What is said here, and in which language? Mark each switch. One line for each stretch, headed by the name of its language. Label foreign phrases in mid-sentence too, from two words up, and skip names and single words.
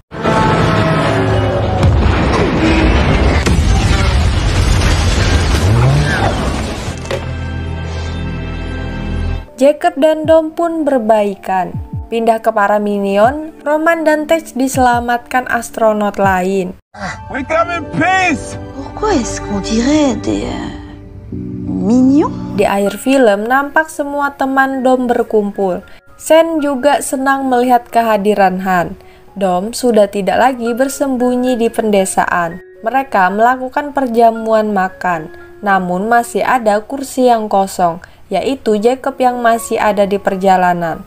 Indonesian: Jacob dan Dom pun berbaikan. Pindah ke para minion, Roman dan Tej diselamatkan astronot lain.
English: We come in peace.
French: Pourquoi est-ce qu'on dirait des mignons?
Indonesian: Di akhir film nampak semua teman Dom berkumpul. Sen juga senang melihat kehadiran Han. Dom sudah tidak lagi bersembunyi di pendesaan. Mereka melakukan perjamuan makan. Namun masih ada kursi yang kosong, yaitu Jacob yang masih ada di perjalanan.